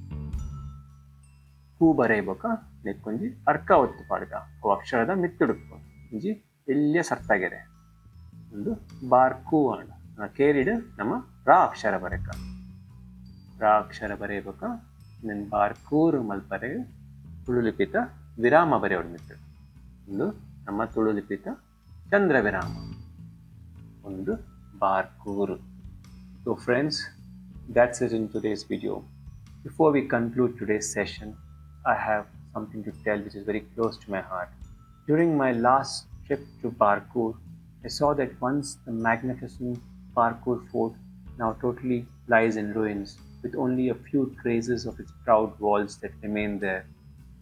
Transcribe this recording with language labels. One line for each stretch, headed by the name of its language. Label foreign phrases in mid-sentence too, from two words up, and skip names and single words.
Tulu: ಹೂ ಬರೆಯಬೇಕ ನೆಕ್ಸ್ಟ್ ಒಂಜಿ ಅರ್ಕ ಒತ್ತು ಪಾಡುಗ ಅವು ಅಕ್ಷರದ ಮಿತ್ತುಡುಕು ಒಂಜಿ ಎಲ್ಲಿಯ ಸರ್ತಾಗೆರೆ ಒಂದು ಬಾರ್ಕು ಅಣ್ಣ ಕೇರಿಡು ನಮ್ಮ ರಾ ಅಕ್ಷರ ಬರೆಕ ರಾ ಅಕ್ಷರ ಬರೆಯಬೇಕ then Bārkūrụ malpare Tulu Lipita Virāma ಬರೆಯೋಡು ಮಿತ್ತು ಒಂದು ನಮ್ಮ ತುಳು ಲಿಪಿತ ಚಂದ್ರ ವಿರಾಮ ಒಂದು Bārkūrụ.
English: So friends, that's it in today's video. Before we conclude today's session, I have something to tell which is very close to my heart. During my last trip to Barkur, I saw that once the magnificent Barkur fort now totally lies in ruins, with only a few traces of its proud walls that remain there.